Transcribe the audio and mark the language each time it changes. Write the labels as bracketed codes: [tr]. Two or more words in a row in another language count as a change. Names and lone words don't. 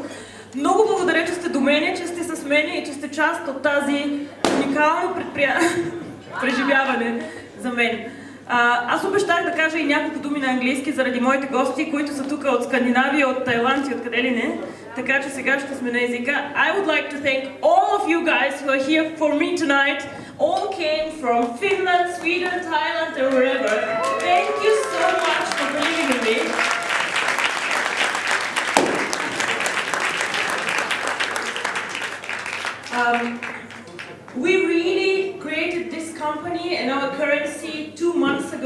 [bg] Много благодаря, че сте до мене, че сте с мене и че сте част от тази уникално преживяване за мен. Аз обещах да кажа и няколко думи на английски заради моите гости, които са тук от Скандинавия, от Тайланд и от къде ли не. Така че сега ще сме на езика. [en] I would like to thank all of you guys who are here for me tonight. All came from Finland, Sweden, Thailand or wherever. Thank you so much for believing in me. We really created this company and our currency 2 months ago.